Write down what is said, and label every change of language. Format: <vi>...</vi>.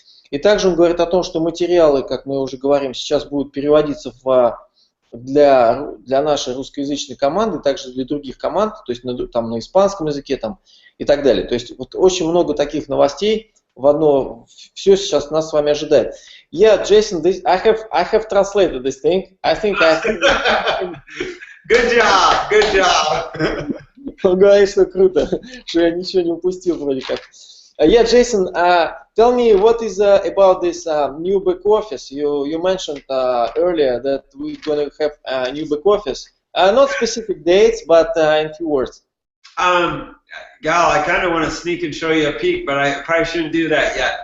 <ru>И также он говорит о том, что материалы, как мы уже говорим, сейчас будут переводиться для нашей русскоязычной команды, также для других команд, то есть там, на испанском языке там, и так далее. То есть вот очень много таких новостей все сейчас нас с вами ожидает.</ru> <en>Yeah, Jason, I have translated this thing. I think Good job, good job.</en> <ru>Он говорит, что круто, что я ничего не упустил вроде как.</ru> <en>Yeah, Jason, tell me what is about this new back office. You mentioned earlier that we're going to have a new back office. Not specific dates, but in few words. Gal, I kind of want to sneak and show you a peek, but I probably shouldn't do that yet.</en>